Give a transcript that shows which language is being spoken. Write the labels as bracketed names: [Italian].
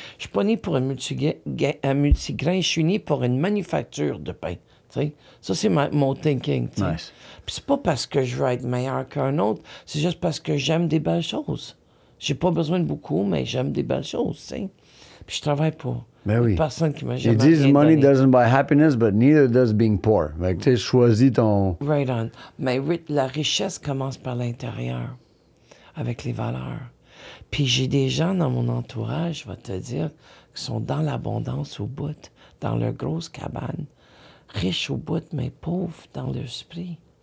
[French] Je suis pas né pour un multigrain. Je suis né pour une manufacture de pain. Tu sais, ça, c'est mon thinking. Tu sais. [English] Nice. [French] Puis c'est pas parce que je veux être meilleur qu'un autre, c'est juste parce que j'aime des belles choses. J'ai pas besoin de beaucoup, mais j'aime des belles choses, tu sais. Puis je travaille pour une personne qui m'a jamais Ils disent rien [English] money [French] donné. [English] doesn't buy happiness, but neither does being poor. [French] Fait que tu sais, choisis ton... [English] Right on. [French] Mais la richesse commence par l'intérieur, avec les valeurs. Puis j'ai des gens dans mon entourage, je vais te dire, qui sont dans l'abondance au bout, dans leur grosse cabane, riches au bout, mais pauvres dans leur esprit.